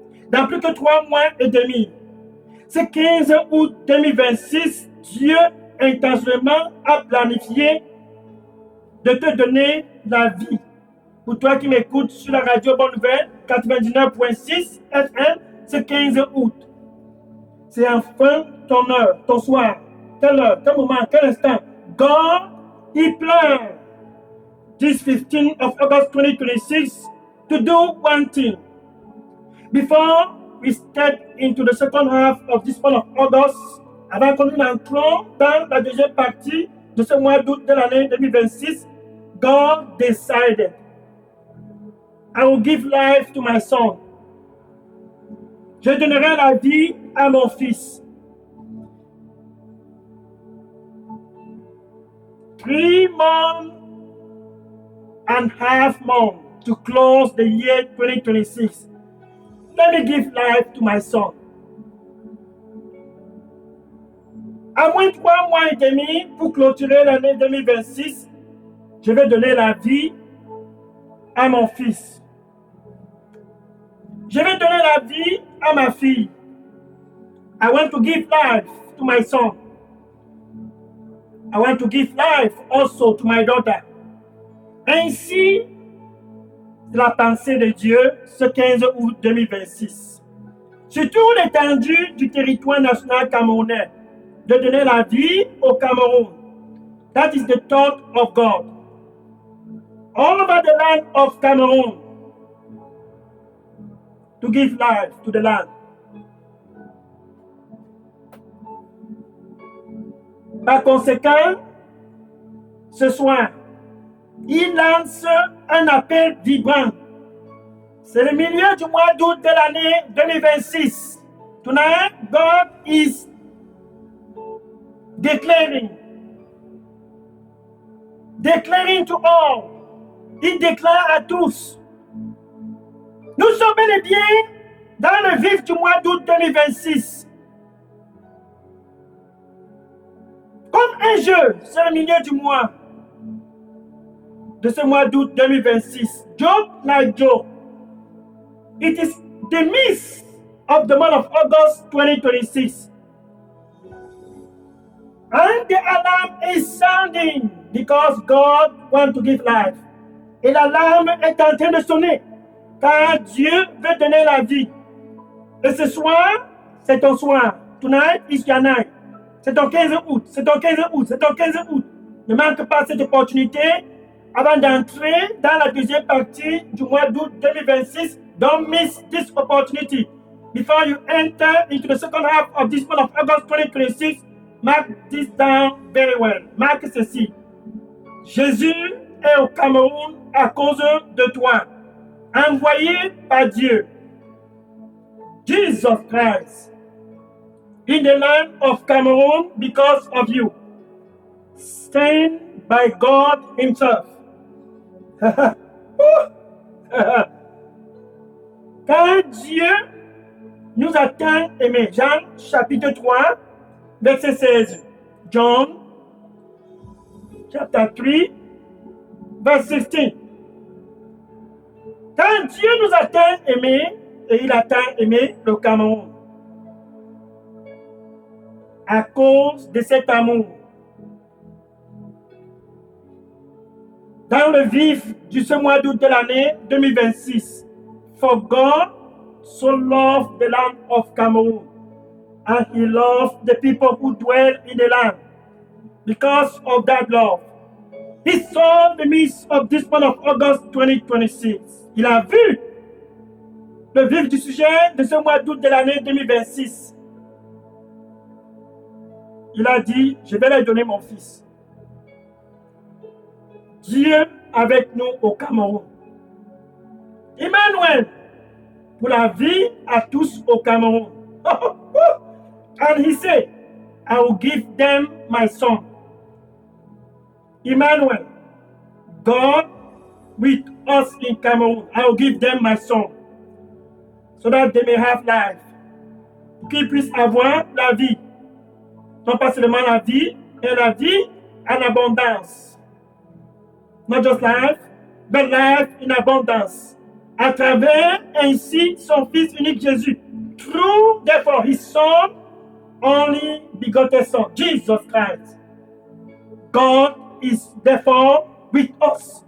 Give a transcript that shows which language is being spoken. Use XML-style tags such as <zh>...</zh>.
<fr>Dans plus que 3 mois et demi, ce 15 août 2026, Dieu intentionnellement a planifié de te donner la vie. Pour toi qui m'écoutes sur la radio Bonne Nouvelle 99.6 FM, ce 15 août. C'est enfin ton heure, ton soir, quelle heure, quel moment, quel instant.</fr> <en>God, He planned this 15th of August 2026 to do one thing. Before we step into the second half of this month of August,</en> <fr>avant que nous entrons dans la deuxième partie de ce mois d'août de l'année 2026,</fr> <en>God decided, I will give life to my son.</en> <fr>Je donnerai la vie à mon fils.</fr> <en>3.5 months to close the year 2026. Let me give life to my son.</en> <fr>À moins de 3 mois et demi pour clôturer l'année 2026, je vais donner la vie à mon fils. Je vais donner la vie à ma fille.</fr> <en>I want to give life to my son. I want to give life also to my daughter.</en> <fr>Ainsi, la pensée de Dieu ce 15 août 2026. Sur tout l'étendue du territoire national camerounais, de donner la vie au Cameroun.</fr> <en>That is the thought of God. All over the land of Cameroon, to give life to the land.</en> <fr>Par conséquent, ce soir, il lance un appel vibrant. C'est le milieu du mois d'août de l'année 2026.</fr> <en>Tonight, God is declaring to all.</en> <fr>Il déclare à tous. Nous sommes bel et bien dans le vif du mois d'août 2026. Comme un jeu, c'est le milieu du mois de ce mois d'août 2026.</fr> <en>Joke like joke. It is the midst of the month of August 2026. And the alarm is sounding because God wants to give life.</en> <fr>Et l'alarme est en train de sonner car Dieu veut donner la vie. Et ce soir, c'est ton soir.</fr> <en>Tonight is your night.</en> <fr>C'est ton 15 août, c'est ton 15 août, c'est ton 15 août. Ne manque pas cette opportunité avant d'entrer dans la deuxième partie du mois d'août 2026.</fr> <en>Don't miss this opportunity. Before you enter into the second half of this month of August 2026, mark this down very well.</en> <fr>Marque ceci. Jésus est au Cameroun à cause de toi, envoyé par Dieu.</fr> <en>Jesus Christ in the land of Cameroon because of you, sent by God Himself.</en> <fr>Car Dieu nous a tant aimés. Jean chapitre 3, verset 16.</fr> <en>John chapter 3, verse 16.</en> <fr>Quand Dieu nous a tant aimés, et il a tant aimé le Cameroun, à cause de cet amour, dans le vif de ce mois d'août de l'année 2026,</fr> <en>for God so loved the land of Cameroon, and He loved the people who dwell in the land. Because of that love, He saw the midst of this month of August 2026.</en> <fr>Il a vu le vif du sujet de ce mois d'août de l'année 2026. Il a dit, je vais leur donner mon fils. Dieu avec nous au Cameroun. Emmanuel, pour la vie à tous au Cameroun.</fr> <en>And he said, I will give them my son. Emmanuel, God with us in Cameroon. I will give them my son. So that they may have life.</en> <fr>Pour qu'ils puissent avoir la vie. Non pas seulement la vie, mais la vie en abondance.</fr> <en>Not just life, but life in abundance.</en> <fr>À travers ainsi son Fils unique Jésus.</fr> <en>Through, therefore, His Son, only begotten Son, Jesus Christ. God is therefore with us.</en>